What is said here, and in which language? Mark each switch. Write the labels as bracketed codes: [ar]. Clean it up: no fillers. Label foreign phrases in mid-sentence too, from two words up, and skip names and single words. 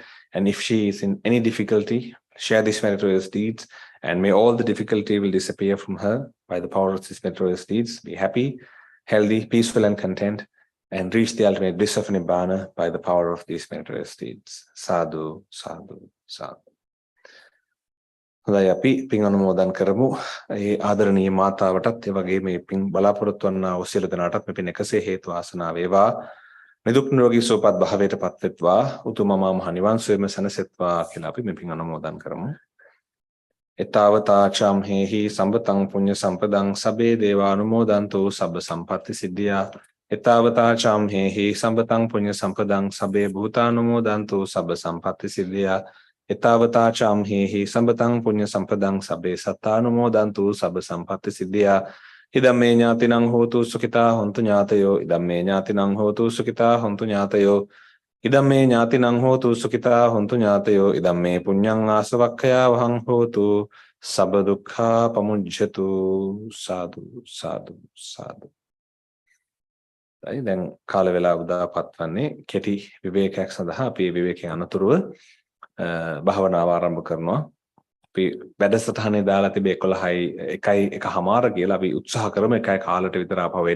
[en] And if she is in any difficulty, share these meritorious deeds. And may all the difficulty will disappear from her by the power of these meritorious deeds. Be happy, healthy, peaceful, and content. And reach the ultimate bliss of Nibbana by the power of these meritorious deeds. [pi] Sadhu, sadhu, sadhu. [si] හොඳයි අපි පින් අනුමෝදන් කරමු. ඒ ආදරණීය මාතාවටත් ඒ වගේම මේ පින් බලාපොරොත්තු වන්නා වූ සියලු දෙනාටත් මේ පින් එකසේ හේතු ආසනාව වේවා. නිදුක් නිරෝගී සුවපත් භාවයටපත් වෙත්වා. උතුම් මහා මහ නිවන් සුවයම සැනසෙත්වා කියලා අපි මේ පින් අනුමෝදන් කරමු. [pi] එතාවතා චම් හේහි සම්පතං පුඤ්ඤ සම්පදං සබ්බේ දේවානුමෝදන්තෝ සබ්බ සම්පatti සිද්ධියා. එතාවතා චම් හේහි සම්පතං පුඤ්ඤ සම්පදං සබ්බේ භූතානුමෝදන්තෝ සබ්බ සම්පatti සිද්ධියා. එතාවතා චම් හේහි සම්පතං පුඤ්ඤ සම්පදං සබ්බේ සත්තානුමෝදන්තු සබ්බ සම්පatti සිද්ධියා. ඉදම්මේ ඥාතිනං හෝතු සුඛිතා හොන්තු ඥාතයෝ. ඉදම්මේ ඥාතිනං හෝතු සුඛිතා හොන්තු ඥාතයෝ. ඉදම්මේ ඥාතිනං හෝතු සුඛිතා හොන්තු ඥාතයෝ. ඉදම්මේ පුඤ්ඤං ආසවක්ඛයා වහං හෝතු සබ්බ දුක්ඛා පමුඤ්ජතු. සාදු සාදු සාදු. [si] දැන් කාල වේලාව උදාපත් වන්නේ කෙටි විවේකයක් සඳහා අපි විවේකයෙන් අනතුරුව භාවනාව ආරම්භ කරනවා. අපි වැඩසටහනේ දාලා තිබේ 11:01 කියලා අපි උත්සාහ කරමු 1 කාලට විතර ආපහු එන්න.